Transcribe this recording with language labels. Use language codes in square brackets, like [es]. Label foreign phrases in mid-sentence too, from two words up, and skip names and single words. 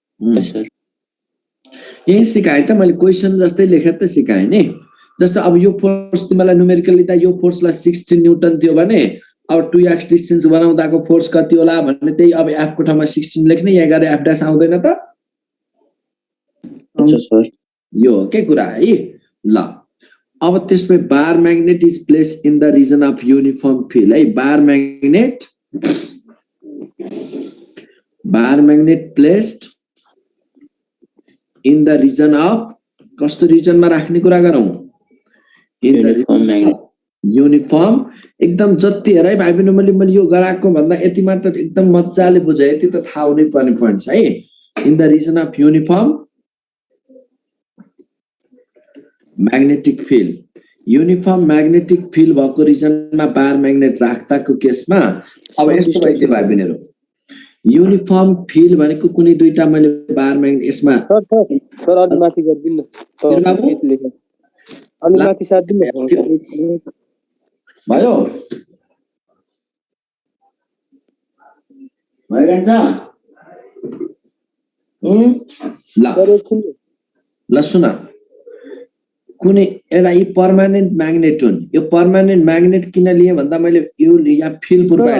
[ne] यही सिकाए त मैले क्वेशन जस्तै लेखेर त सिकाए नि जस्तो अब यो फोर्स तिमीलाई न्युमेरिकली त यो फोर्सलाई 16 न्युटन थियो भने अब 2x डिस्टेन्स बनाउँदाको फोर्स कति होला भन्ने त्यही अब f को ठाउँमा 16 लेख्ने यहाँ गरे f डैश आउँदैन त यो के कुरा है ल अब त्यसमै [en] bar magnet is placed in the region of uniform field [ne] है बार [en] magnet placed in the region of [ne] कस्तो रिजनमा राख्ने कुरा गरौँ [en] in the uniform [ne] एकदम जति हेर है भाइ बहिनी मैले यो गराएको भन्दा यति मात्र एकदम मजाले बुझे यति त थाहा हुनै पर्ने पोइन्ट छ है [en] in the region of uniform magnetic field uniform magnetic field [ne] भएको रिजनमा [en] bar magnet [ne] राख्दाको केसमा अब यस्तो भयो भाइ बहिनीहरु [en] uniform field [ne] भनेको कुनै दुईटा मैले [en] bar magnet [ne] यसमा सर अलि माथि गर्दिन न अलि माथि साथ दिनु भयो भइरहन्छ ल सुन कुनै एउटा यी [en] permanent magnet [ne] हुन् यो [en] permanent magnet [ne] किन लिए भन्दा मैले यो यहाँ फिल प्रोभाइड